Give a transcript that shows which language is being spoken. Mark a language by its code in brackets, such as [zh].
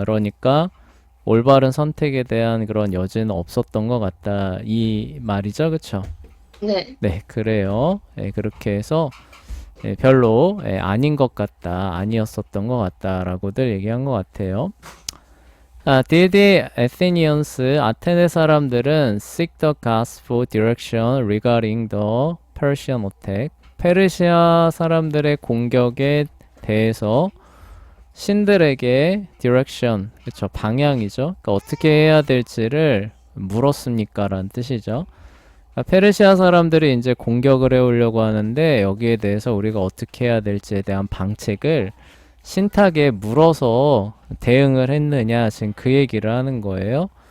[ko] 그러니까 올바른 선택에 대한 그런 여지는 없었던 것 같다. 이 말이죠. 그쵸? 네. 네, 그래요. 그렇게 해서 별로 아닌 것 같다, 아니었었던 것 같다라고들 얘기한 것 같아요. [en] Did the Athenians, [ko] 아테네 사람들은 [en] seek the gospel direction regarding the Persian attack? [ko] 페르시아 사람들의 공격에 대해서 신들에게 direction, 그쵸, 방향이죠. 그러니까 어떻게 해야 될지를 물었습니까? 라는 뜻이죠. 페르시아 사람들이 이제 공격을 해오려고 하는데 여기에 대해서 우리가 어떻게 해야 될지에 대한 방책을 신탁에 물어서 대응을 했느냐, 지금 그 얘기를 하는 거예요.